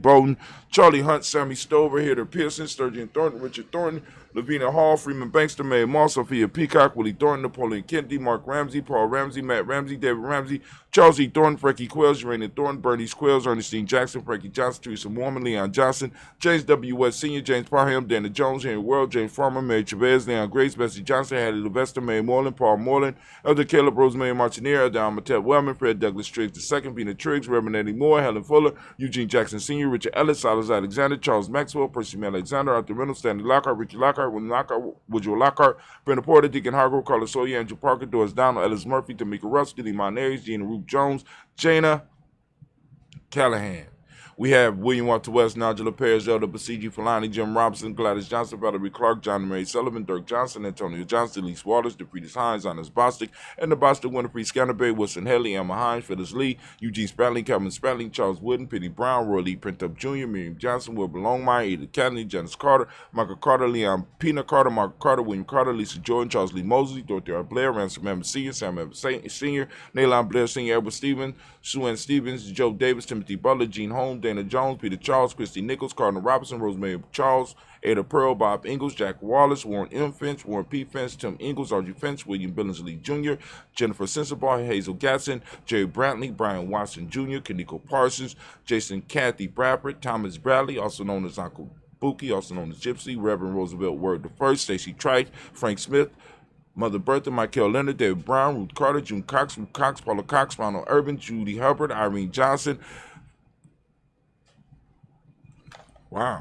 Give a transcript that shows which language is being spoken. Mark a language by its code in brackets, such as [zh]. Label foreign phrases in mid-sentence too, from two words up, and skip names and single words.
[en] Bowden, Charlie Hunt, Sammy Stover, Heather Pearson, Sturgeon Thornton, Richard Thornton, Lavina Hall, Freeman Bankster, Mae Moss, Sophia Peacock, Willie Thornton, Napoleon Kennedy, Mark Ramsey, Paul Ramsey, Matt Ramsey, David Ramsey, Charles E. Thornton, Frankie Quells, Urania Thornton, Bernice Quells, Ernestine Jackson, Frankie Johnson, Teresa Mormon, Leon Johnson, James W. West Sr., James Parham, Dana Jones, Henry World, James Farmer, Mary Chavez, Leon Grace, Bessie Johnson, Hattie Levester, Mary Moreland, Paul Moreland, Elder Caleb, Rosemary Martinier, Elder Amatep Wellman, Fred Douglas Triggs II, Pina Triggs, Reverend Eddie Moore, Helen Fuller, Eugene Jackson Sr., Richard Ellis, Silas Alexander, Charles Maxwell, Percy Mel Alexander, Arthur Reynolds, Stanley Lockhart, Ricky Lockhart, William Lockhart, Woodrow Lockhart, Brenda Porter, Deacon Hargrove, Carlos Sawyer, Andrew Parker, Doris Donald, Ellis Murphy, Tamika Russ, Diddy Monares, Gina Ruth Jones, Jana Callahan. We have William Walter West, Nigel Perez, Elder Basiji Falani, Jim Robinson, Gladys Johnson, Valerie Clark, John Mary Sullivan, Dirk Johnson, Antonio Johnson, Elise Waters, DeFritis Hines, Honest Bostic, and the Bostic Winifred Scanterbury, Wilson Haley, Emma Hines, Phyllis Lee, Eugene Spratling, Calvin Spratling, Charles Wooden, Penny Brown, Roy Lee Printup Jr., Miriam Johnson, Wilbur Longmire, Edith Kennedy, Janice Carter, Michael Carter, Leon Pina Carter, Mark Carter, William Carter, Lisa Jordan, Charles Lee Mosley, Dorothy R. Blair, Ransom Evans Sr., Sam Evans Sr., Naylon Blair Sr., Edward Stevens, Sue Ann Stevens, Joe Davis, Timothy Butler, Gene Holmes, Dana Jones, Peter Charles, Christy Nichols, Cardinal Robinson, Rosemary Charles, Ada Pearl, Bob Ingalls, Jack Wallace, Warren M. Finch, Warren P. Finch, Tim Ingalls, Archie Finch, William Billingsley Jr., Jennifer Sensabaugh, Hazel Gatson, Jerry Brantley, Brian Watson Jr., Kaniko Parsons, Jason Kathy Bradford, Thomas Bradley, also known as Uncle Buki, also known as Gypsy, Reverend Roosevelt Word I, Stacey Trite, Frank Smith, Mother Bertha, Michael Leonard, David Brown, Ruth Carter, June Cox, Ruth Cox, Paula Cox, Ronald Urban, Judy Hubbard, Irene Johnson. Wow.